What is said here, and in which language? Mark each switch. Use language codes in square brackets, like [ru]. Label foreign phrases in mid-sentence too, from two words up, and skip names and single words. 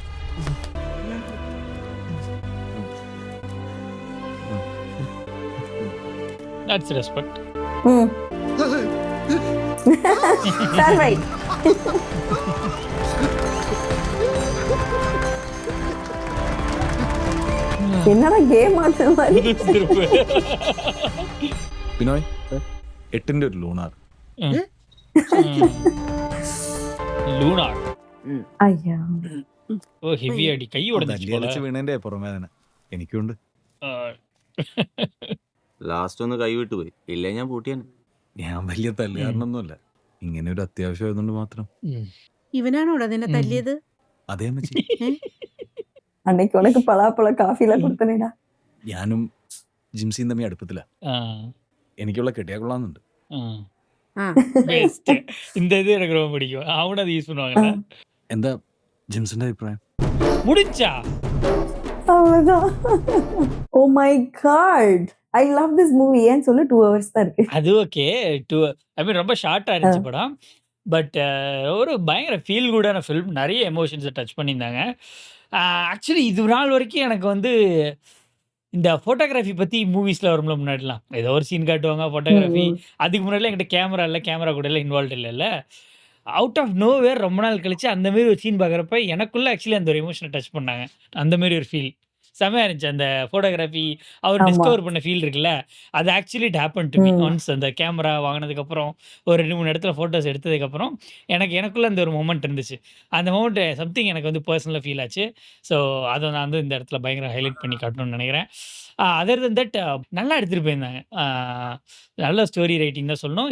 [en] That's respect. That's right. [ta] என்னடா கேம் ஆடுற மாதிரி. [ml] ബിനോയ് 8ന്റെ ഒരു ലൂണാർ. ലൂണാർ. [ta] ஐயா. [ml] ഓ ഹെവി അടി കൈ ഉടഞ്ഞു തല്ലിയലച്ച് വീണേന്റെ പുറമേ തന്നെ എനിക്കുണ്ട്. ലാസ്റ്റ് ഒന്ന് കൈവിട്ട് പോയി, ഇല്ലേ ഞാൻ പൂട്ടിയാണ്. ഞാൻ വലിയ തല്ലുകാരനൊന്നുമല്ല, ഇങ്ങനെ ഒരു അത്യാവശ്യം ആയതുകൊണ്ട് മാത്രം. ഇവനാണോടാ നിന്നെ തല്ലിയത്? അതേ അമ്മച്ചി. [ta] அன்னைக்கு உனக்கு பலாப்பழ காஃபில கொடுத்தனேடா. [ml] ഞാനും ജിംസിയും തമ്മിൽ അടുപ്പത്തില്ല. എനിക്കുള്ള കെട്ടിയാ കൊള്ളാന്നുണ്ട്. [ta] பெஸ்ட். இந்த இது எனக்கு ரொம்ப பிடிக்கும். அவனும் அதை யூஸ் பண்ணுவாங்கல்ல. [ml] എന്താ ജിംസിന്റെ അഭിപ്രായം? [ta] முடிஞ்சா? அவ்வளவுதான். [en] Oh my god. I love this movie. [ta] ஏன் சொல்லு 2 hours தான் இருக்கு. அது ஓகே. [en] I mean [ta] ரொம்ப ஷார்ட்டா இருந்துச்சு படம். பட் ஒரு பயங்கர ஃபீல் குடான ஃபிலிம். நிறைய எமோஷன்ஸை டச் பண்ணியிருந்தாங்க. ஆக்சுவலி இது நாள் வரைக்கும் எனக்கு வந்து இந்த ஃபோட்டோகிராஃபி பற்றி மூவிஸில் வரும்ல முன்னாடிலாம். ஏதோ ஒரு சீன் காட்டுவாங்க ஃபோட்டோகிராஃபி. அதுக்கு முன்னாடிலாம் என்கிட்ட கேமரா இல்லை, கேமரா கூட எல்லாம் இன்வால்வ் இல்லைல்ல. [en] out of no where [ta] ரொம்ப நாள் கழிச்சு அந்த மாதிரி ஒரு சீன் பார்க்குறப்ப எனக்குள்ளே ஆக்சுவலி அந்த ஒரு எமோஷனை டச் பண்ணாங்க. அந்த மாதிரி ஒரு ஃபீல் செமையாக இருந்துச்சு. அந்த ஃபோட்டோகிராஃபி அவர் டிஸ்கவர் பண்ண ஃபீல் இருக்குல்ல, அது ஆக்சுவலி [en] it happen to me once. [ta] அந்த கேமரா வாங்கினதுக்கப்புறம் ஒரு 2-3 இடத்துல ஃபோட்டோஸ் எடுத்ததுக்கப்புறம் எனக்குள்ளே அந்த ஒரு மொமெண்ட் இருந்துச்சு. அந்த [en] moment something [ta] எனக்கு வந்து பர்சனலாக ஃபீல் ஆச்சு. ஸோ அதை நான் வந்து இந்த இடத்துல பயங்கர ஹைலைட் பண்ணி காட்டணும்னு நினைக்கிறேன். [en] other than that [ta] நல்லா எடுத்துகிட்டு போயிருந்தாங்க. நல்ல ஸ்டோரி ரைட்டிங் தான் சொல்லணும்.